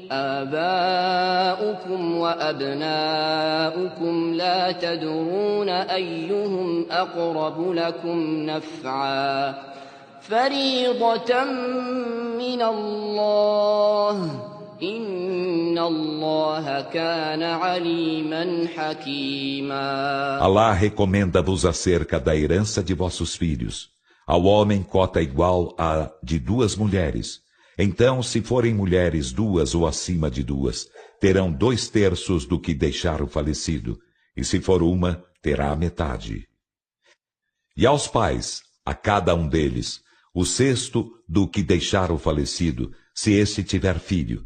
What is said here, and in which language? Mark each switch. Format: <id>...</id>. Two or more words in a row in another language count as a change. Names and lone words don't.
<ar>آباؤكم وأبناؤكم لا تدرون أيهم أقرب لكم نفعا فريضة من الله إن الله كان عليما حكيما.</ar> <pt>Alá recomenda-vos acerca da herança de vossos filhos. Ao homem cota igual à de 2 mulheres. Então, se forem mulheres 2 ou acima de 2, terão 2/3 do que deixar o falecido. E se for uma, terá a metade. E aos pais, a cada um deles, o 1/6 do que deixar o falecido, se este tiver filho.</pt>